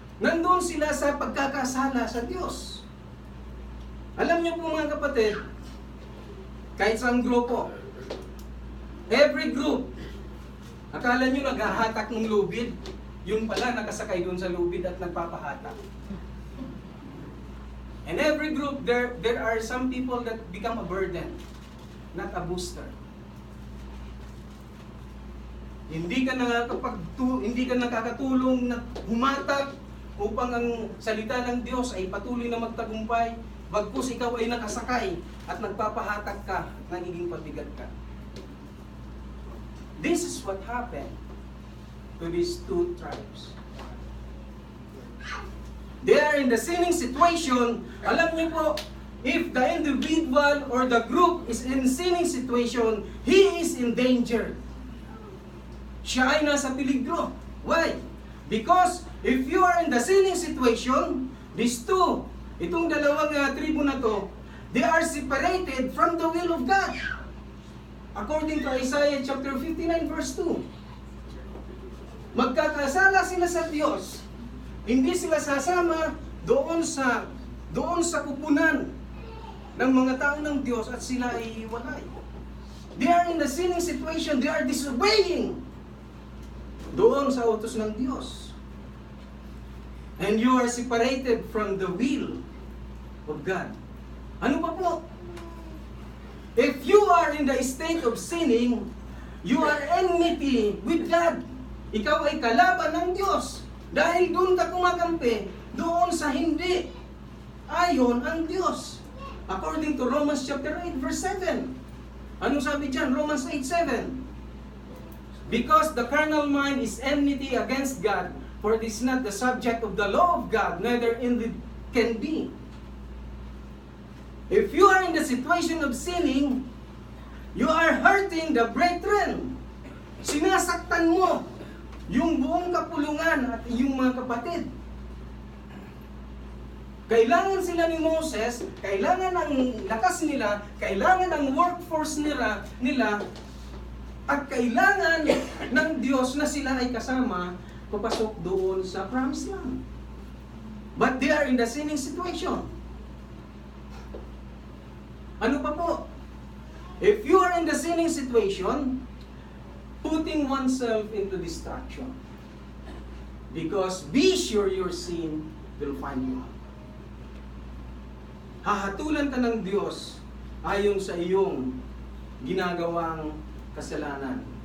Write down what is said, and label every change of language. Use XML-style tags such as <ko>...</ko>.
<tl>Nandun sila sa pagkakasala sa Diyos. Alam niyo po mga kapatid, kahit sa grupo,</tl> <en>every group,</en> <tl>akala nyo naghahatak ng lubid, yun pala nakasakay dun sa lubid at nagpapahatak.</tl> <en>And every group, there are some people that become a burden, not a booster.</en> <tl>Hindi ka nakakatulong na humatak upang ang salita ng Diyos ay patuloy na magtagumpay, bagkus ikaw ay nakasakay at nagpapahatak ka, nagiging pabigat ka.</tl> <en>This is what happened to these two tribes. They are in the sinning situation.</en> <tl>Alam niyo po,</tl> <en>if the individual or the group is in sinning situation, he is in danger.</en> <tl>Siya ay nasa peligro.</tl> <en>Why? Because if you are in the sinning situation, these two,</en> <tl>itong dalawang tribo na to,</tl> <en>they are separated from the will of God. According to Isaiah chapter 59 verse 2.</en> <tl>Magkakasala sila sa Diyos. Hindi sila sasama doon sa kupunan ng mga tao ng Diyos at sila ay iiwalay.</tl> <en>They are in the sinning situation. They are disobeying</en> <tl>doon sa utos ng Diyos.</tl> <en>And you are separated from the will of God.</en> <tl>Ano pa po?</tl> <en>If you are in the state of sinning, you are enmity with God.</en> <tl>Ikaw ay kalaban ng Diyos. Dahil doon ka kumakampi, doon sa hindi ayon ang Diyos.</tl> <en>According to Romans chapter 8 verse 7.</en> <tl>Anong sabi dyan?</tl> <en>Romans 8:7. Because the carnal mind is enmity against God, for it is not the subject of the law of God, neither indeed can be. If you are in the situation of sinning, you are hurting the brethren.</en> <tl>Sinasaktan mo yung buong kapulungan at yung mga kapatid. Kailangan sila ni Moses, kailangan ang lakas nila, kailangan ang workforce nila, at kailangan ng Diyos na sila ay kasama papasok doon sa promised land.</tl> <en>But they are in the sinning situation.</en> <tl>Ano pa po?</tl> <en>If you are in the sinning situation, putting oneself into destruction. Because be sure your sin will find you out.</en> <tl>Hahatulan ka ng Diyos ayon sa iyong ginagawang kasalanan.</tl>